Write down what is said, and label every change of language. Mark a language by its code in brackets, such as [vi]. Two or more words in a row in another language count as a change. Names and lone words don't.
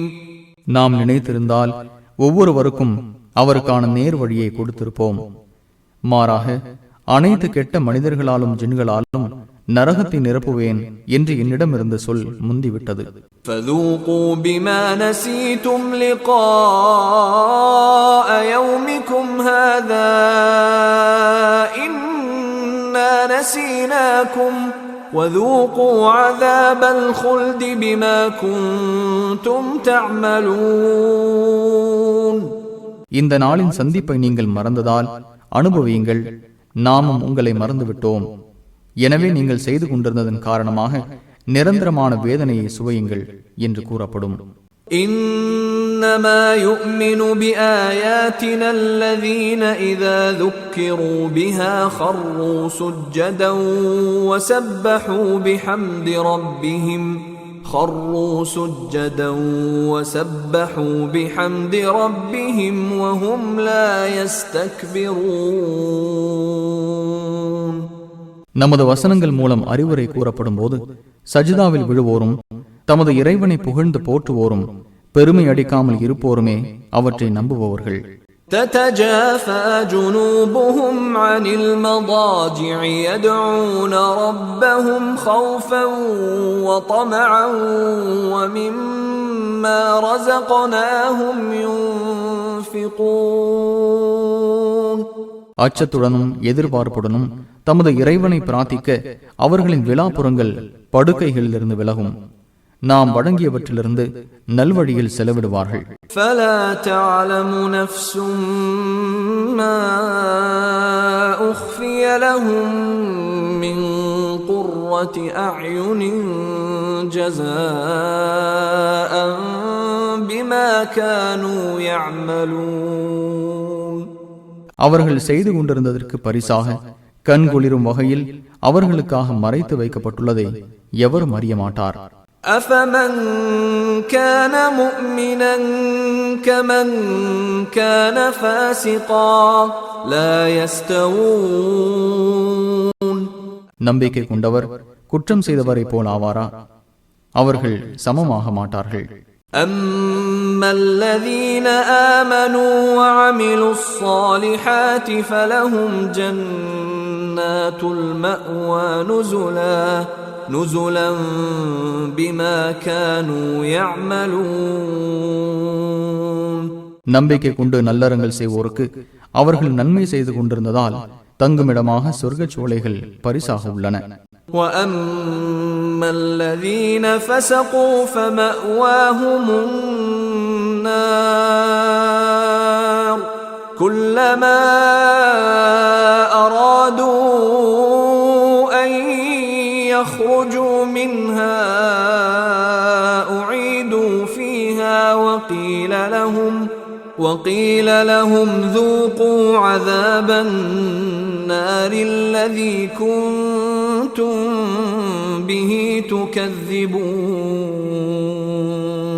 [ta] நாம் நினைத்திருந்தால் ஒவ்வொருவருக்கும் அவருக்கான நேர் வழியை கொடுத்திருப்போம். மாறாக அனைத்து கெட்ட மனிதர்களாலும் ஜின்களாலும் நரகத்தை நிரப்புவேன் என்று என்னிடமிருந்து சொல் முந்திவிட்டது. [ar] فَذُوقُوا بِمَا نَسِيتُمْ لِقَاءَ يَوْمِكُمْ هَذَا إِنَّا نَسِينَاكُمْ وَذُوقُوا عَذَابَ الْخُلْدِ بِمَا كُنْتُمْ تَعْمَلُونَ. [ta] இந்த நாளின் சந்திப்பை நீங்கள் மறந்ததால் அனுபவியுங்கள், நாமும் உங்களை மறந்துவிட்டோம், எனவே நீங்கள் செய்து கொண்டிருந்ததன் காரணமாக நிரந்தரமான வேதனையை சுவையுங்கள் என்று கூறப்படும். [ar] إنما يؤمن بآياتنا الذين إذا ذكروا بها خروا سجدا وسبحوا بحمد ربهم وهم لا يستكبرون. [ta] நமது வசனங்கள் மூலம் அறிவுரை கூறப்படும் போது சஜிதாவில் விழுவோரும் தமது இறைவனை புகழ்ந்து போற்றுவோரும் பெருமை அடிக்காமல் இருப்போருமே அவற்றை நம்புபவர்கள். [ar] تتجافى جنوبهم عن المضاجع يدعون ربهم خوفا وطمعا ومما رزقناهم ينفقون. [ta] அச்சத்துடனும் எதிர்பார்ப்புடனும் தமது இறைவனை பிரார்த்திக்க அவர்களின் விலாப்புறங்கள் படுக்கைகளிலிருந்து விலகும், நாம் வழங்கியவற்றிலிருந்து நல்வழியில் செலவிடுவார்கள். [ar] فَلَا تَعْلَمُ نَفْسٌ مَّا أُخْفِيَ لَهُم مِّن قُرَّةِ أَعْيُنٍ جَزَاءً بِمَا كَانُوا يَعْمَلُونَ. [ta] அவர்கள் செய்து கொண்டிருந்ததற்கு பரிசாக கண்குளிரும் வகையில் அவர்களுக்காக மறைத்து வைக்கப்பட்டுள்ளதை எவரும் அறிய மாட்டார். [ar] أَفَمَنْ كَانَ مُؤْمِنًا كَمَنْ كَانَ فَاسِقًا لَا يَسْتَوُونَ. [ta] நம்பிக்கை கொண்டவர் குற்றம் செய்தவரை போல் ஆவாரா? அவர்கள் சமமாக மாட்டார்கள். [ar] أَمَّا الَّذِينَ آمَنُوا وَعَمِلُوا الصَّالِحَاتِ فَلَهُمْ جَنَّاتُ الْمَأْوَى نُزُلًا بِمَا كَانُوا يَعْمَلُونَ. [ta] நம்பிக்கை கொண்டு நல்லறங்கள் செய்வோருக்கு அவர்கள் நன்மை செய்து கொண்டிருந்ததால் தங்குமிடமாக சொர்க்கச் சோலைகள் பரிசாக உள்ளன. [ar] وَأَمَّا الَّذِينَ فَسَقُوا فَمَأْوَاهُمُ النَّارُ كُلَّمَا أَرَادُوا أَن يَخْرُجُوا مِنْهَا أُعِيدُوا فِيهَا وَقِيلَ لَهُمْ ذُوقُوا عَذَابَ النَّارِ الَّذِي كُنتُمْ بِهِ تُكَذِّبُونَ.